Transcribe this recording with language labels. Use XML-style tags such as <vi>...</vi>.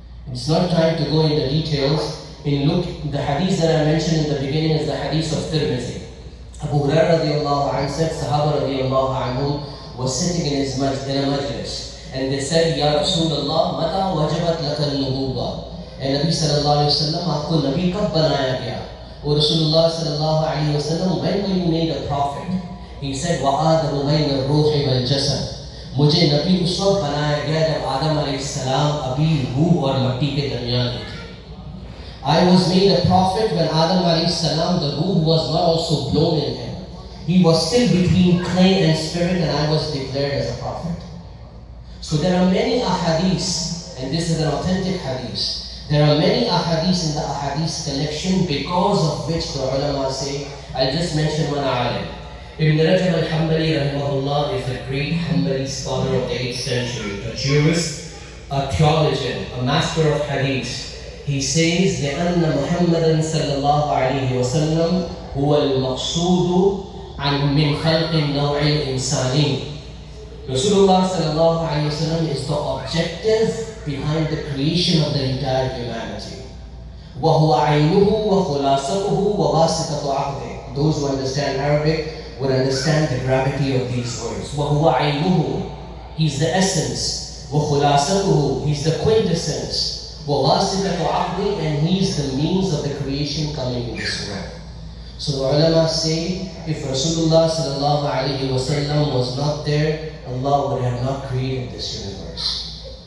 <en>It's not time to go in the details. The hadith that I mentioned in the beginning is the hadith of Tirmidhi. Abu Hurairah radiallahu anhu said, Sahaba radiallahu anhum was sitting in in a majlis, and they said, Ya Rasulullah,</en> <ar>mata wajabat laka al-nubuwwa.</ar> <en>And Nabi sallallahu alayhi wa sallam,</en> <hi>aapko Nabi kab banaya gaya?</hi> <en>O Rasulullah sallallahu alayhi wa sallam, when were you made a prophet?</en> <ar>He said, وَآدَمُ بَيْنَ الرُّوحِ وَالْجَسَدِ.</ar> <hi>मुझे नबी उस वक्त बनाया गया जब आदम अलैहिस्सलाम अभी रूह और मट्टी के दरमियान थे.</hi> <en>I was made a prophet when Adam</en> <hi>अलैहिस्सलाम,</hi> <en>the ruh was not also blown in him. He was still between clay and spirit, and I was declared as a prophet. So there are many ahadith, and this is an authentic hadith. There are many ahadith in the ahadith collection, because of which the ulama say, I'll just mention one alim. Ibn Rajab al-Hanbali rahimahullah is a great Hanbali scholar of the 8th century, a jurist, a theologian, a master of hadith.</en> <ar>He says, لأن محمدا صلى الله عليه وسلم هو المقصود عن من خلق النوع الإنساني.</ar> <en>Rasulullah sallallahu alayhi wa sallam is the objective behind the creation of the entire humanity.</en> <ar>وهو عينه وخلاصته وواسطة عقده.</ar> <en>Those who understand Arabic would understand the gravity of these words. وَهُوَ عَيْنُهُ, he's the essence. وَخُلَاصَتُهُ, he's the quintessence. وَوَاسِطَةُ عَقْدِ, and he's the means of the creation coming in this world. So the ulama say, if Rasulullah sallallahu alayhi wa sallam was not there, Allah would have not created this universe.</en>